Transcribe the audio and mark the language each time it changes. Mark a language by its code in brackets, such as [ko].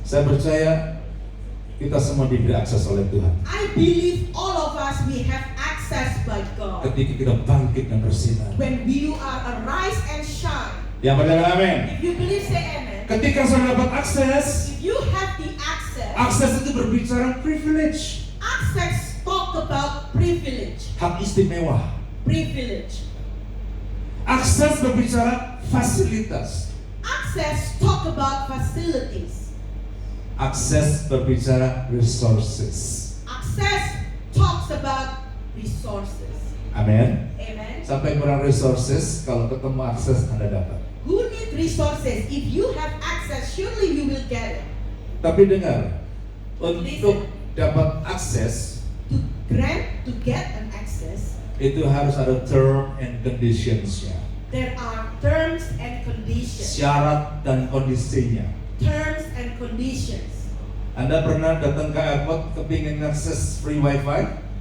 [id] Saya percaya kita semua diberi akses oleh Tuhan. [en] I believe all of us, we have access by God. [id] Ketika kita bangkit dan bersinar. [en] When you are arise and shine. [id] Yang berkata amin. [en] If you believe, say amen. [id] Ketika saudara dapat akses, [en] If you have the access, [id] akses itu berbicara privilege, [en] access talk about privilege. [id] hak istimewa. [en] Privilege. [id] Akses berbicara fasilitas. [en] Access talk about facilities. [id] Akses berbicara resources. [en] Access talks about resources. [id] Amin. [en] Amen. [id] Sampai kurang resources, kalau ketemu akses Anda dapat. [en] Who need resources? If you have access, surely you will get it. [id] Tapi dengar, untuk dapat akses [en] To grant, to get an access, [id] itu harus ada [en] term and conditionsnya, there are terms and conditions. [id] syarat dan kondisinya. [en] Terms and conditions. [id] Anda pernah datang ke airport kepingin akses [en] free wifi?